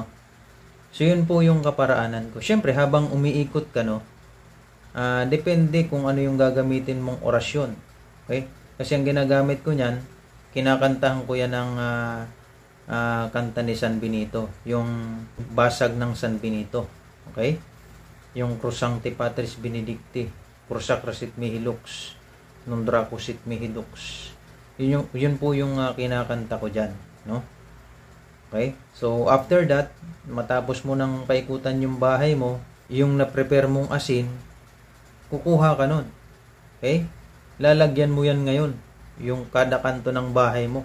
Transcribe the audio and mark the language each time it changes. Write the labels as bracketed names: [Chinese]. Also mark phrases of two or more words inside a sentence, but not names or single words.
[Filipino] So yun po yung kaparaanan ko. Syempre habang umiikot ka, no, depende kung ano yung gagamitin mong orasyon. Okay? Kasi ang ginagamit ko niyan, kinakantahan ko yan ng kanta ni San Benito, yung basag ng San Benito. Okay? [Latin] Yung Crusancti Patris Benedicti, Crusacra sit mihi lux, non draco sit mihi lux. [Filipino] Yun po yung kinakanta ko diyan, no? Okay? [English] So after that, [Filipino] matapos mo nang paikutan yung bahay mo, yung na-prepare mong asin, kukuha ka nun. Okay? Lalagyan mo yan ngayon, yung kada kanto ng bahay mo.